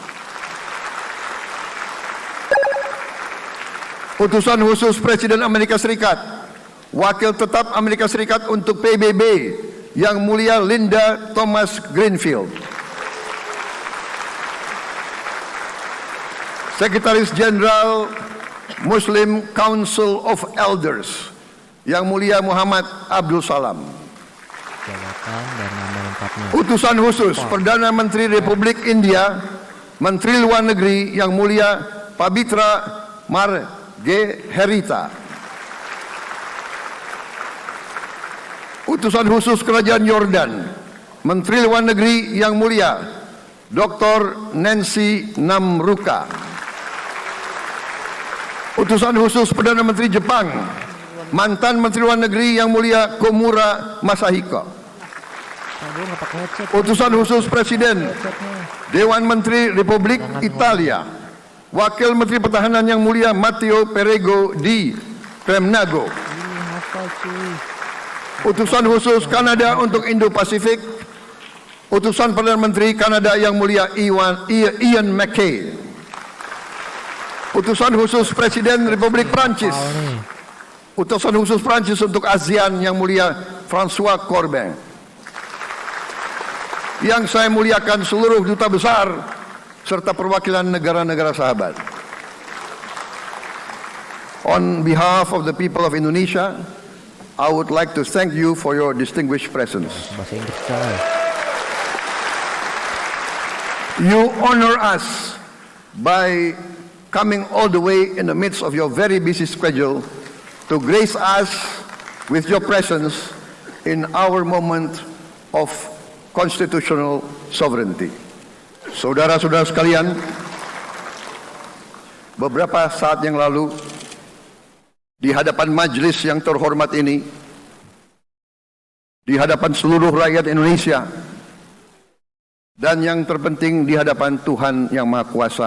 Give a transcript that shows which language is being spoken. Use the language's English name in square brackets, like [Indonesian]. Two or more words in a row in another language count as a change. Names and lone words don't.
[Indonesian] Utusan khusus Presiden Amerika Serikat Wakil Tetap Amerika Serikat untuk PBB Yang Mulia Linda Thomas Greenfield. Sekretaris Jenderal Muslim Council of Elders Yang Mulia Muhammad Abdul Salam. Jabatan dan nama lengkapnya. Utusan khusus Perdana Menteri Republik India Menteri Luar Negeri Yang Mulia Pabitra Margherita. Utusan khusus Kerajaan Yordan Menteri Luar Negeri Yang Mulia Dr. Nancy Namruka. Utusan khusus Perdana Menteri Jepang mantan Menteri Luar Negeri Yang Mulia Komura Masahiko. Utusan khusus Presiden Dewan Menteri Republik Italia Wakil Menteri Pertahanan Yang Mulia Matteo Perego di Premnago. Utusan khusus Kanada untuk Indo-Pasifik Utusan Perdana Menteri Kanada Yang Mulia Ian MacKay. Utusan khusus Presiden Republik Prancis Utusan khusus Prancis untuk ASEAN Yang Mulia François Corbin. yang saya muliakan seluruh duta besar serta perwakilan negara-negara sahabat. [English] On behalf of the people of Indonesia, I would like to thank you for your distinguished presence. [Indonesian] Bahasa Inggris, coy. [English] You honor us by coming all the way in the midst of your very busy schedule to grace us with your presence in our moment of constitutional sovereignty. [Indonesian] Saudara-saudara sekalian, beberapa saat yang lalu di hadapan majelis yang terhormat ini, di hadapan seluruh rakyat Indonesia, dan yang terpenting di hadapan Tuhan Yang Maha Kuasa,